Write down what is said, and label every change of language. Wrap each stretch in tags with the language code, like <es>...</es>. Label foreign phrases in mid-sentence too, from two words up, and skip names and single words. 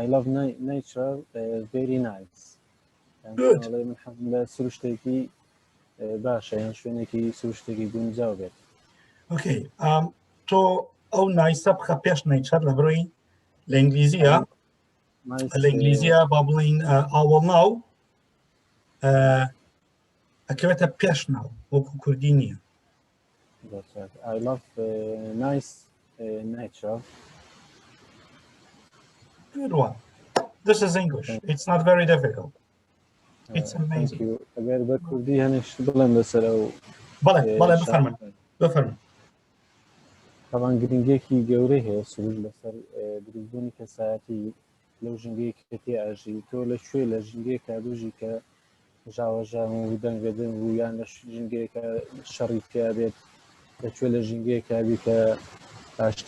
<en>love nature very nice</en> <ckb>ئەڵێ من حەزم لە سروشتێکی باشە یان شوێنێکی سروشتێکی گونجاو بێت ئۆکەی تۆ ئەو نایسە بخە پێش نەیچەر لە بڕۆی لە ئینگلیزیە لە ئینگلیزیە با بڵین ئاوەڵ ناو ئەکەوێتە پێش ناو وەکو کوردی نییە</ckb> <en>I love nice nature. Good one. This is English. It's not very difficult. It's amazing.</en> <ckb>ئەگەر بە کوردی هەنێش بڵێم لەسەر ئەو بەڵێ بفەرمن طبعا گرنگێکی گەورەی هەیە سروش لەسەر دروستبوونی کەسایەتی لەو ژنگەی کە تێ ئاژی تۆ لە شوێ لە ژنگەیە کابژی کە ژاوەژان و دەنگەدەن و یان لە ژنگەیەکە شەڕی تیا بێت لەکوێ لە ژنگەیە کابی کە ئاشتی</ckb>